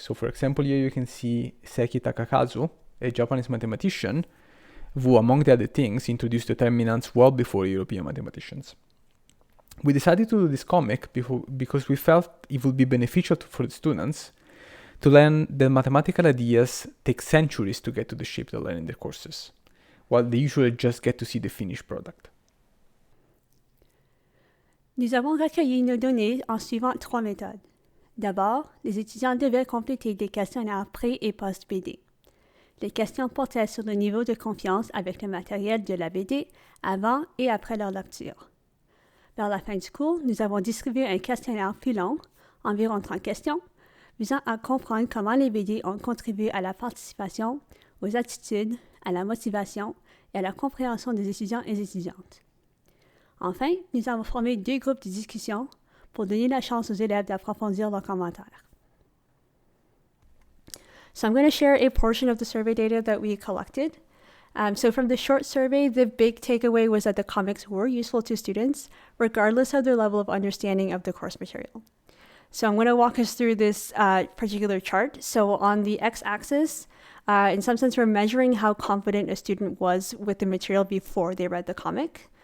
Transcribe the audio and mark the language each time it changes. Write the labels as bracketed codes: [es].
[en] So for example, here you can see Seki Takakazu, a Japanese mathematician, who among the other things introduced determinants well before European mathematicians. We decided to do this comic because we felt it would be beneficial for the students to learn that mathematical ideas take centuries to get to the shape they learn in their courses, while they usually just get to see the finished product. [fr] Nous avons recueilli nos données en suivant 3 méthodes. D'abord, les étudiants devaient compléter des questionnaires pré- et post-BD. Les questions portaient sur le niveau de confiance avec le matériel de la BD avant et après leur lecture. Vers la fin du cours, nous avons distribué un questionnaire plus long, environ 30 questions, visant à comprendre comment les BD ont contribué à la participation, aux attitudes, à la motivation et à la compréhension des étudiants et étudiantes. Enfin, nous avons formé 2 groupes de discussion pour donner la chance aux élèves d'approfondir leurs commentaires. [en] So I'm going to share a portion of the survey data that we collected. So from the short survey, the big takeaway was that the comics were useful to students, regardless of their level of understanding of the course material. So I'm going to walk us through this particular chart. So on the x-axis, in some sense, we're measuring how confident a student was with the material before they read the comic.